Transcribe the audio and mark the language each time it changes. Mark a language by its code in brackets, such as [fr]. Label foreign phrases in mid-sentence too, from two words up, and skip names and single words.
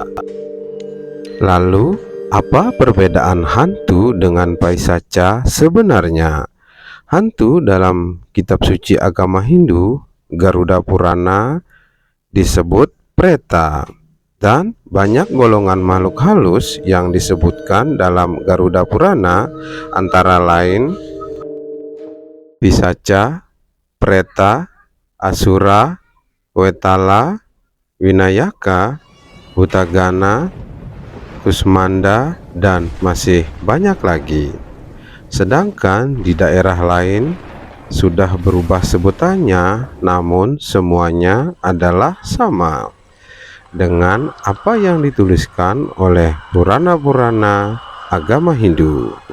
[id] Lalu, apa perbedaan hantu dengan Paisaca sebenarnya? Hantu dalam kitab suci agama Hindu, Garuda Purana, disebut preta, dan banyak golongan makhluk halus yang disebutkan dalam Garuda Purana antara lain Pisaca, preta, asura, wetala, winayaka, hutagana, kusmanda, dan masih banyak lagi. Sedangkan di daerah lain sudah berubah sebutannya, namun semuanya adalah sama dengan apa yang dituliskan oleh Purana-Purana agama Hindu.